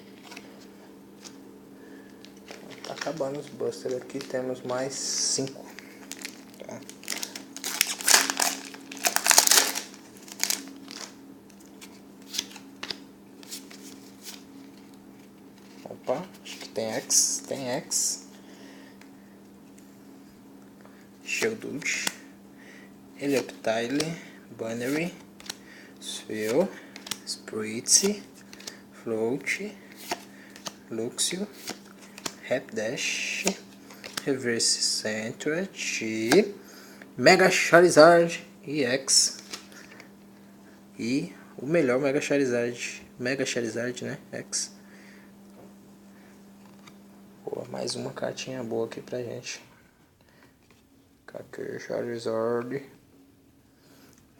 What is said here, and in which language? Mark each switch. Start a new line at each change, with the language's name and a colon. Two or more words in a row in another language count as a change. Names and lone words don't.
Portuguese: Tá acabando os Buster aqui, temos mais 5. Tá? Opa, acho que tem X, Geodude, Helioptile, Bannery, Sphere, Spritzy, Float, Luxio, Rapidash, Reverse Century, Mega Charizard EX e o melhor Mega Charizard, né, X. Boa, mais uma cartinha boa aqui pra gente. Cadê Charizard? Tá.